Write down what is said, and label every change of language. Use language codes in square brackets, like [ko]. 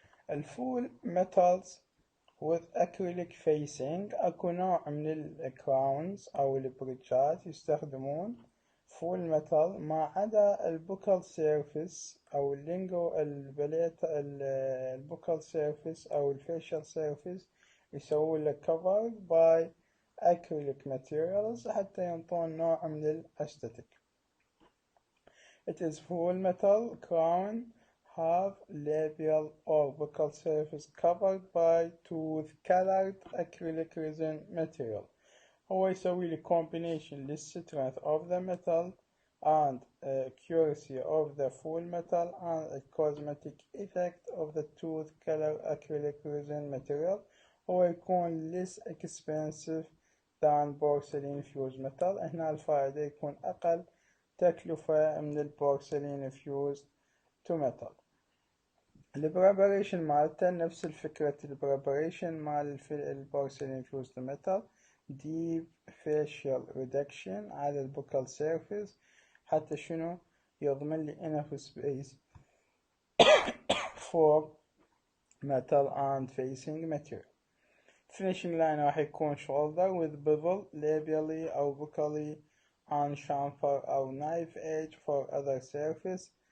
[ar] الفول ميتالز [en] with acrylic facing [ar] اكو نوع من الكراونز او البريدجات يستخدمون فول ميتال ما عدا البوكال سيرفيس او البوكال سيرفيس او الفيشل سيرفيس يسوون له [en] covered by acrylic materials [ar] حتى ينطون نوع من الاستاتيك. [en] It is full metal crown have labial or buccal surface covered by tooth colored acrylic resin material. [ar] هو يسوي لي [en] combination للstrength of the metal and accuracy of the full metal and a cosmetic effect of the tooth color acrylic resin material. هو يكون less expensive than porcelain fused metal. [ar] هنا الفائدة يكون أقل تكلفة من البورسلين fused to metal. البريبريشن مالته نفس الفكرة البريبريشن مال البورسلين fused to metal. deep facial reduction على البوكال surface حتى شنو يضمن لي [en] enough space for metal and facing material. finishing line راح يكون shoulder with bevel labially أو buccally on chamfer أو knife edge for other surface.